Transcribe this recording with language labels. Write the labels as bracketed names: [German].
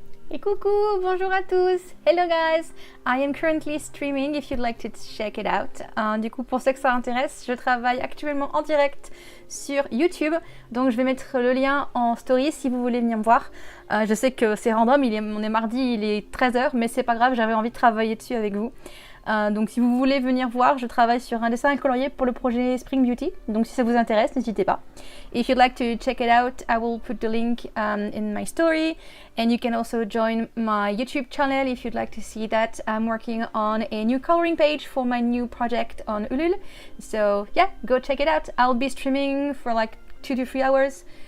[French] Et coucou, bonjour à tous. [English] Hello guys, I am currently streaming if you'd like to check it out. [French] Du coup, pour ceux que ça intéresse, je travaille actuellement en direct sur YouTube. Donc je vais mettre le lien en story si vous voulez venir me voir. Je sais que c'est random, on est mardi, il est 13h, mais c'est pas grave, j'avais envie de travailler dessus avec vous. Donc si vous voulez venir voir, je travaille sur un dessin à colorier pour le projet Spring Beauty. Donc si ça vous intéresse, n'hésitez pas. [English] If you'd like to check it out, I will put the link in my story. And you can also join my YouTube channel if you'd like to see that. I'm working on a new coloring page for my new project on Ulule. So yeah, go check it out. I'll be streaming for like 2 to 3 hours